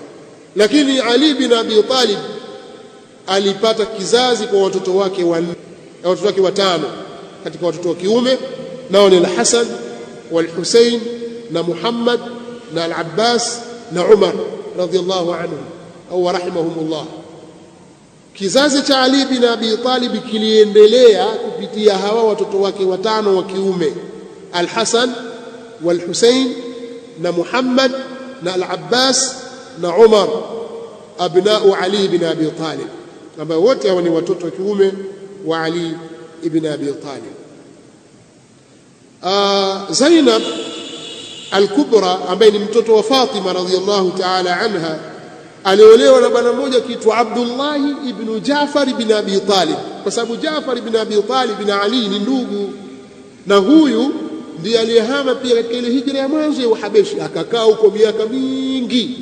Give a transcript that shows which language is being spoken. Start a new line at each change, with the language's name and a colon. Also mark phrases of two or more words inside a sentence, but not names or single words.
Swahili: Lakini Ali bin Abi Talib alipata kizazi kwa watoto wake watano katika watoto wa kiume, nao ni al-Hasan wal-Husayn na Muhammad na al-Abbas na Umar
Arabic: رضي الله عنهم
Swahili: au rahimahumullah. Kizazi cha Ali bin Abi Talib kiliendelea kupitia hawa watoto wake watano wa kiume, al-Hasan wal-Husayn na Muhammad na al-Abbas na Umar, abnao Ali bin Abi Talib, ambao wote hawa ni watoto wa kiume wa Ali ibn Abi Talib. Zainab al-Kubra ambaye ni mtoto wa Fatima
Arabic: رضي الله تعالى عنها,
Swahili: aliolewa na bwana mmoja kiitwa Abdullah ibn Jaafar ibn Abi Talib, kwa sababu Jaafar ibn Abi Talib na Ali ni ndugu, na huyu ndiye aliyehama pia katika ile hijra ya mwanzo ya Uhabeshi, akakaa huko miaka mingi.